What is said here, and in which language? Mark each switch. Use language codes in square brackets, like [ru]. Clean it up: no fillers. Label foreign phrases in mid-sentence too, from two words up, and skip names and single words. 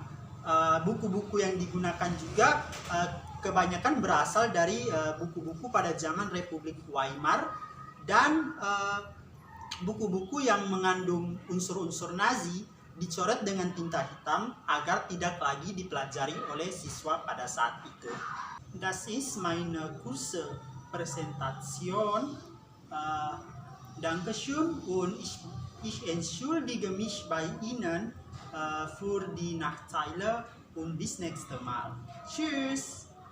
[id] Buku-buku yang digunakan juga kebanyakan berasal dari buku-buku pada zaman Republik Weimar, dan buku-buku yang mengandung unsur-unsur Nazi dicoret dengan tinta hitam agar tidak lagi dipelajari oleh siswa pada saat itu. [de] Das ist meine kurze Präsentation. Dankeschön und ich entschuldige mich bei Ihnen für die Nachteile und bis nächste Mal. Tschüss!